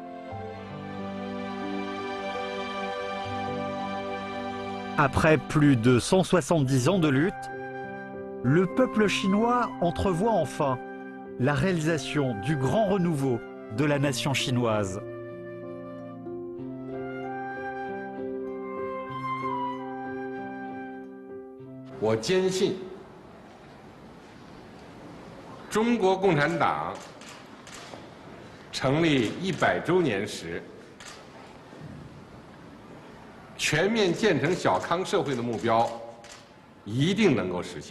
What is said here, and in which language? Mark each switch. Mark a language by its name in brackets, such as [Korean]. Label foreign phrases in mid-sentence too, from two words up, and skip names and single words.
[French] Après plus de 170 ans de lutte, le peuple chinois entrevoit enfin la réalisation du grand renouveau de la nation chinoise. [Chinese] Je 坚信，中国共产党成立100周年时，全面建成小康社会的目标一定能够实现。